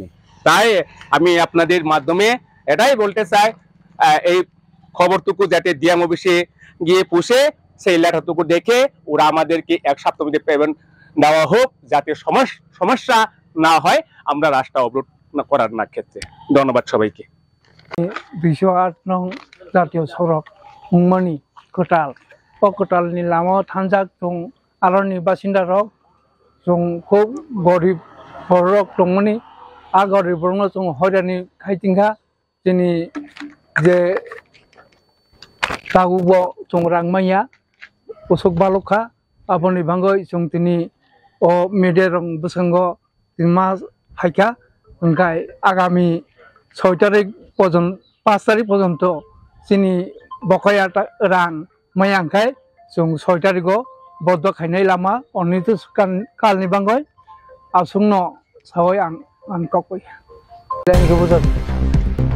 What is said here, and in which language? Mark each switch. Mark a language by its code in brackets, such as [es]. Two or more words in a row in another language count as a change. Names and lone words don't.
[bn] তাই আমি আপনাদের মাধ্যমে এটাই বলতে চাই, এই খবরটুকু যাতে ডিএম অফিসে গিয়ে পুষে সেই লেটারটুকু দেখে ওরা আমাদেরকে 1 সপ্তাহের মধ্যে পেমেন্ট দেওয়া হোক, যাতে সমস্যা না হয় আমরা রাস্তা অবরোধ করার না ক্ষেত্রে। ধন্যবাদ সবাইকে। [trp] 208 [bn] নং জাতীয় সড়ক [trp] মুংমানি কোটাল কোটালनि लामायाव थांजाक जों आरनि बासिन्दा रक जों खुब गरिब बरक दंमोन। आ गरिब बरनो जों हयरानि खायथिंखा जोंनि जे दागुबो जों रांमाया उसक बालखा आबनि भांगै जों दिनै अ मेडेरं बसंगो मा फायखा ओंखाय आगामी 6 तारिख पर्यन्त 5 तारिख पर्यन्त जोंनि बकाया रां मायांखाय जों 6 तारिखआव बद्द खायनाय लामा अनिर्दिष्टकालनि बांगै आसुंनो सावै आं ककय